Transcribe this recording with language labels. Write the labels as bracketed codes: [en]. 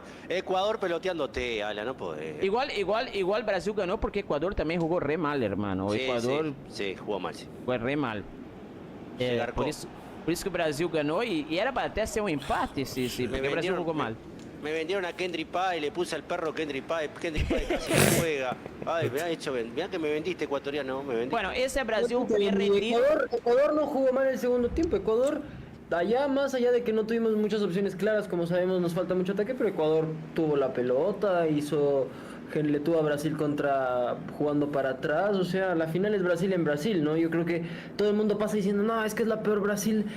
[es] Ecuador peloteándote, Ala, no podés. [pt] Igual Brasil ganhou porque Ecuador também jogou [es] re mal, hermano. [pt] O Ecuador [es] sí, jugó mal, sí. [pt] Foi re mal. Por isso que o Brasil ganhou e era para até ser um empate porque o Brasil jogou mal. [es] Me vendieron a Kendry Pay, le puse al perro Kendry Pay casi no juega. Ay, mirá que me vendiste, ecuatoriano, me vendiste. Bueno, ese Brasil bien rendido. Ecuador no jugó mal el segundo tiempo. Ecuador, allá más allá de que no tuvimos muchas opciones claras, como sabemos nos falta mucho ataque, pero Ecuador tuvo la pelota, le tuvo a Brasil jugando para atrás, o sea, la final es Brasil en Brasil, ¿no? Yo creo que todo el mundo pasa diciendo, no, es que es la peor Brasil.